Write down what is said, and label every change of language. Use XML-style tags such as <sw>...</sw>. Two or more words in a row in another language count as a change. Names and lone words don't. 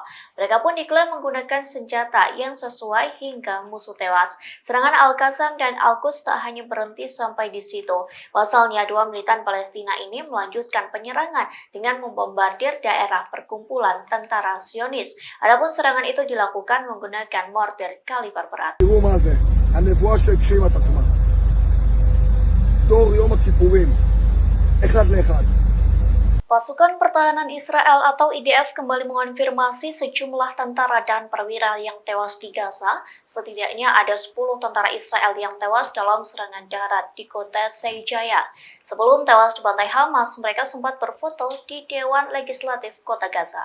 <id>Mereka pun diklaim menggunakan senjata yang sesuai hingga musuh tewas. Serangan Al-Qassam dan Al-Quds tak hanya berhenti sampai di situ. Pasalnya, dua militan Palestina ini melanjutkan penyerangan dengan membombardir daerah perkumpulan tentara Zionis. Adapun serangan itu dilakukan menggunakan mortir kaliber berat.</id> <he>תראו מה זה, הנבואה שהגשימה את עצמה. תור יום הכיפורים, אחד לאחד.</he> <id>Pasukan Pertahanan Israel atau IDF kembali mengonfirmasi sejumlah tentara dan perwira yang tewas di Gaza. Setidaknya ada 10 tentara Israel yang tewas dalam serangan darat di kota Seijaya. Sebelum tewas dibantai Hamas, mereka sempat berfoto di Dewan Legislatif Kota Gaza.</id>